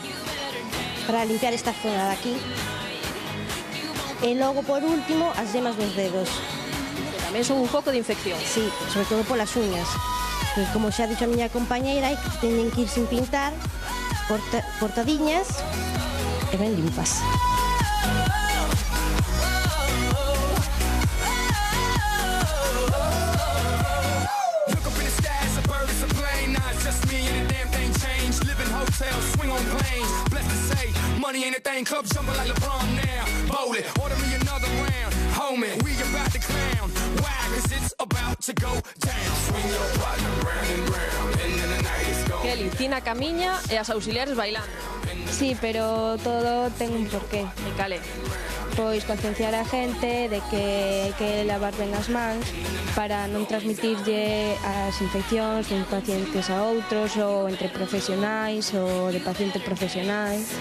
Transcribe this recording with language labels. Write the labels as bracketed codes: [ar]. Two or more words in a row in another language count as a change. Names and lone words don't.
[es] Para limpiar esta zona de aquí. [gl] E logo, por último, as yemas dos dedos. Que tamén son un foco de infección. Sí, sobre todo polas uñas. Que, como xa dixo a miña compañeira, teñen que ir sin pintar, cortadiñas e ben limpas. [en] Swing on planes, blessed to say, money ain't a thing, clubs jumping like LeBron now. Bowl it, order me another round, homie, we about to clown. Why? Cause it's about to go down. Swing your partner round and round, and then the night is gone. [gl] Kelly, Tina camiña e as auxiliares bailando. Sí, pero todo ten un porqué. E cale? Pois concienciar a gente de que hai que lavar ben as mans para non transmitirlle as infeccións de pacientes a outros ou entre profesionais ou de pacientes profesionais.